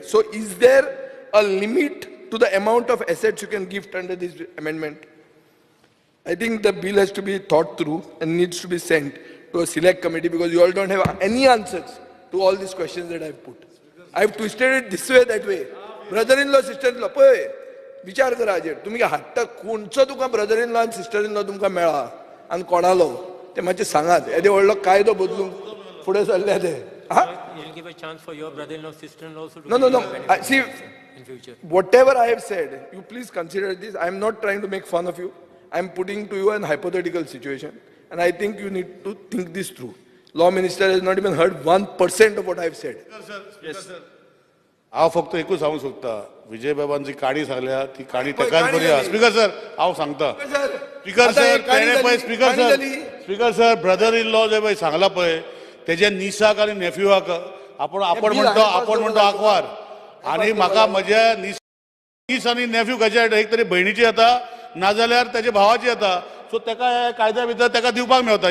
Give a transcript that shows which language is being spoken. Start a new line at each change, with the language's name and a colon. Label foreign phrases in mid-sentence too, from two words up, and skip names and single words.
English: So is there a limit to the amount of assets you can gift under this amendment? I think the bill has to be thought through and needs to be sent to a select committee because you all don't have any answers to all these questions that I've put. I've twisted it this way, that way. Brother-in-law, sister-in-law,
Konkani: पळय विचार करा हाजेर. तुमी हाडटा कोणचो तुका
English: brother-in-law and sister-in-law
Konkani: तुमकां मेळ्ळा आनी कोणालो ते मातशें सांगात. येदे व्हडलो कायदो बदलूंक फुडें सरले ते.
English: You'll give a chance for your brother-in-law, sister-in-law also to No. See, in future. Whatever I have said, you please consider this. I am not trying to make fun of you. I am putting to you an hypothetical situation. And I think you need to think this through. Law Minister has not even heard 1% of what I have said. Yes.
Konkani: हांव फक्त एकूच सांगूंक सोदता, विजय बाबान जी काणी सांगल्या ती काणी तेकाच बरी आहा.
English: speaker sir
Konkani: हांव सांगता,
English: speaker sir
Konkani: तेणे पळय,
English: speaker sir brother-in-law
Konkani: जे पळय सांगला पळय तेजे निसाक आनी नेफ्यूआक आपण म्हणतो आंकवार, आनी म्हाका म्हज्या नीस आनी नेफ्यू खंयच्या एक तरी भयणीची येता नाजाल्यार तेज्या भावाची येता, सो तेका कायद्या भितर तेका दिवपाक मेळटा.